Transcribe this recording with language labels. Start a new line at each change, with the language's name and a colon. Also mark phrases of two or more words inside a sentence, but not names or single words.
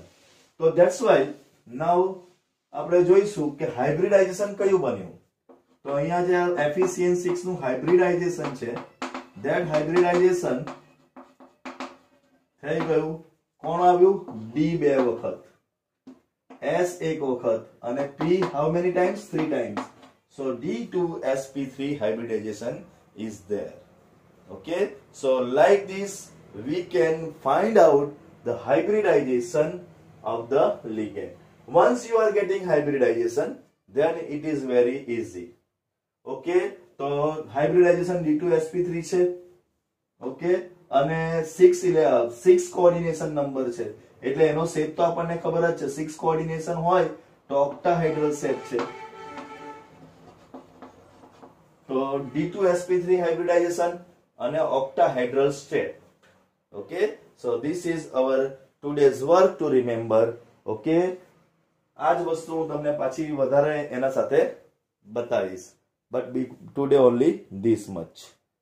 Gujarati: તો
English: that's why now
Gujarati: આપણે જોઈશું કે હાઇબ્રિડાઇઝેશન કયું બન્યું. તો અહીંયા જે FeCN6 નું હાઇબ્રિડાઇઝેશન છે,
English: that hybridization
Gujarati: થઈ ગયું. કોણ આવ્યું? D 2 વખત, S 1 વખત અને P
English: how many times? 3 times. So D2sp3 hybridization is there. Okay, so like this we can find out the hybridization of the ligand. Once you are getting hybridization, then it is very easy. Okay, so hybridization D2sp3 છે.
Gujarati: Okay, અને 6
English: coordination number
Gujarati: છે એટલે એનો શેપ તો આપણને ખબર જ છે. 6 કોઓર્ડિનેશન હોય તો
English: octahedral shape
Gujarati: છે.
English: તો D2sp3 hybridization અને octahedral state. Okay, so this is our today's work to remember.
Gujarati: Okay, આજ વસ્તુ હું તમને પાછી વધારે એના સાથે બતાવીશ,
English: but today only this much.